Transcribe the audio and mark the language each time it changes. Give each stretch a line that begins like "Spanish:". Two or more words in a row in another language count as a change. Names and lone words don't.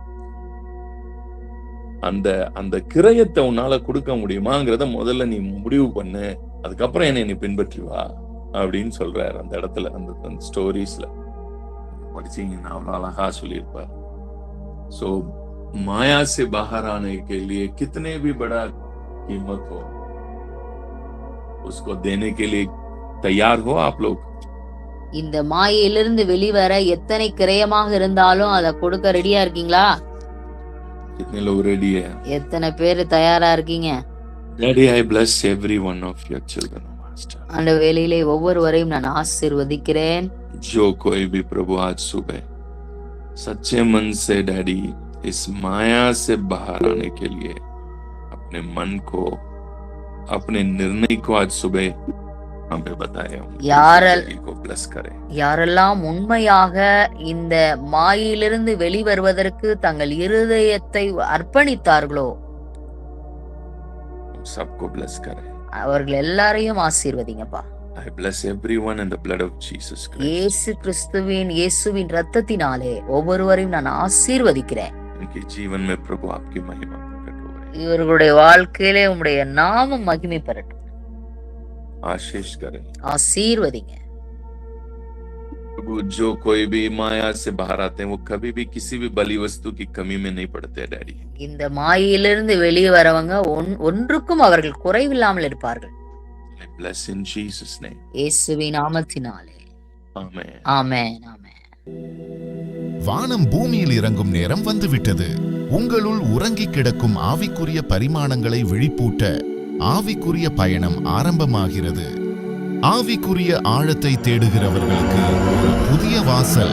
Tamil: அந்த கிரயத்தை உன்னால கொடுக்க முடியுமாங்கிறத முதல்ல நீ முடிவு பண்ணு, அதுக்கப்புறம் என்னை நீ பின்பற்றி வா அப்படின்னு சொல்றாரு அந்த இடத்துல. அந்த ஸ்டோரிஸ்ல படிச்சீங்கன்னா அவ்வளவு அழகா சொல்லியிருப்பார்.
Hindi: சோ माया से बाहर आने के लिए कितने भी बड़ा कीमत हो, उसको देने के लिए तैयार हो आप लोग.
Tamil: இந்த மாயையிலிருந்து வெளிவர எத்தனை கிரயமாக இருந்தாலும் அதை கொடுக்க ரெடியா இருக்கீங்களா?
Hindi: कितने लोग रेडी है?
Tamil: எத்தனை பேர் தயாரா இருக்கீங்க?
English: Daddy, I bless every one of your children, Master.
Tamil: அந்த வேளையிலே ஒவ்வொருவரையும் நான் ஆசீர்வதிக்கிறேன்.
Hindi: जो कोई भी प्रभु आज सुबह सच्चे मन से डैडी इस माया से बाहर आने के लिए अपने मन को, अपने निर्णय को आज सुबह हमें बताए, को ब्लेस करें.
Tamil: யாரெல்லாம் உண்மையாக இந்த மாயையிலிருந்து வெளிவருவதற்கு தங்கள் இருதயத்தை அர்ப்பணித்தார்களோ
Hindi: सबको ब्लेस करें.
Tamil: அவர்கள் எல்லாரையும் ஆசீர்வதிங்கப்பா.
English: I bless everyone in the blood of Jesus Christ.
Tamil: இயேசுவின் இரத்தத்தினாலே ஒவ்வொருவரையும் நான் ஆசீர்வதிக்கிறேன்.
Hindi: उनके जीवन में प्रभु आपकी महिमा प्रकट हो रही है.
Tamil: இவர்களுடைய வாழ்க்கையிலே உம்முடைய நாமம் மகிமை பெறட்டும்.
Hindi: आशीष करें,
Tamil: ஆசீர்வதிங்க.
Hindi: प्रभु जो कोई भी माया से बाहर आते हैं, वो कभी भी किसी भी बलि वस्तु की कमी में नहीं पड़ते डैडी.
Tamil: இந்த மாயையிலிருந்து வெளியே வரவங்க ஒன்றுக்கும் அவர்கள் குறைவில்லாமல் இருப்பார்கள்.
English: I bless in Jesus name.
Tamil: இயேசுவின் நாமத்தினாலே. ஆமென். ஆமென். ஆமென். வானம் பூமியில் இறங்கும் நேரம் வந்துவிட்டது. உங்களுள் உறங்கி கிடக்கும் ஆவிக்குரிய பரிமாணங்களை விழிப்பூட்ட ஆவிக்குரிய பயணம் ஆரம்பமாகிறது. ஆவிக்குரிய ஆழத்தை தேடுகிறவர்களுக்கு ஒரு புதிய வாசல்.